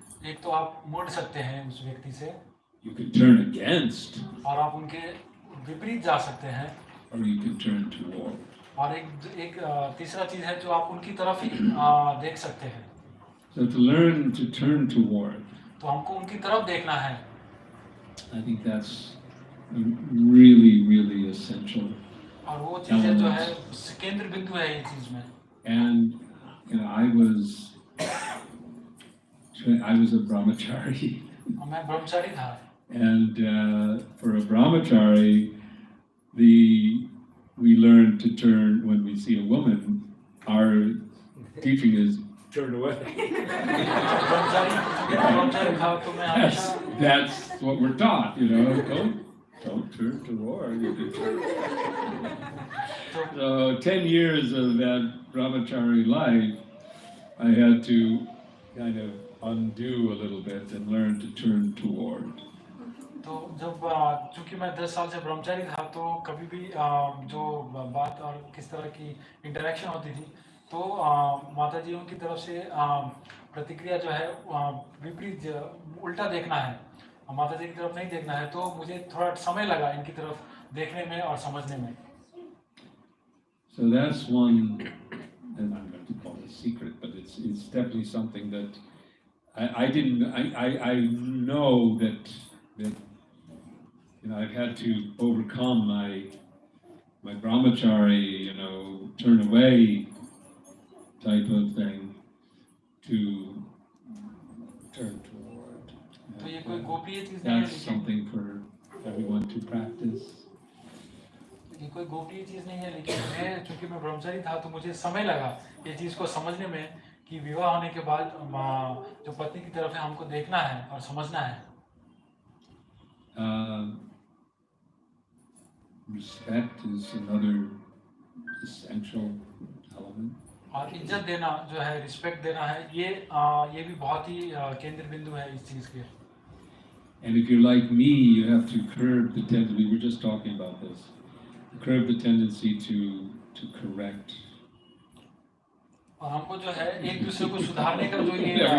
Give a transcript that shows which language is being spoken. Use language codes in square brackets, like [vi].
[hi] एक तो आप मुड़ सकते हैं उस व्यक्ति से [en] you can turn against, [hi] और आप उनके विपरीत जा सकते हैं [en] or you can turn toward. [hi] और एक तीसरा चीज है जो आप उनकी तरफ ही देख सकते हैं [en] So to learn to turn toward, [hi] तो हमको उनकी तरफ देखना है [en] I think that's really, really essential. [hi] और वो चीज है जो है केंद्र बिंदु है ये चीज में [en] And I was a brahmachari, [hi] और मैं ब्रह्मचारी था [en] and for a brahmachari, we learn to turn when we see a woman. Our teaching is turn away. [hi] ब्रह्मचारी था तो मैं हमेशा [en] That's what we're taught, Don't turn toward. You can turn. So 10 years of that brahmachari life, I had to kind of undo a little bit and learn to turn toward. [hi] तो जब चूंकि मैं 10 साल से ब्रह्मचारी था तो कभी भी जो बात और किस तरह की इंटरेक्शन होती थी तो माता जी की तरफ से प्रतिक्रिया जो है विपरीत उल्टा देखना है माता जी की तरफ नहीं देखना है तो मुझे थोड़ा समय लगा इनकी तरफ देखने में और समझने में [en] So that's one, and I'm going to call it a secret, but it's definitely something that I know that I've had to overcome my brahmachari, turn away type of thing to turn toward. [hi] तो ये कोई गोपनीय चीज नहीं है [en] That's something for everyone to practice. [hi] ये कोई गोपनीय चीज नहीं है लेकिन मैं चूंकि मैं ब्रह्मचारी था तो मुझे समय लगा ये चीज को समझने में कि विवाह होने के बाद जो पत्नी की तरफ है हमको देखना है और समझना है [en] Respect is another essential element. [hi] और इज्जत देना जो है रिस्पेक्ट देना है ये भी बहुत ही केंद्र बिंदु है इस चीज के [en] And if you're like me, you have to curb the tendency. We were just talking about this. Curb the tendency to correct. [hi] और हमको जो है एक दूसरे को सुधारने का जो ये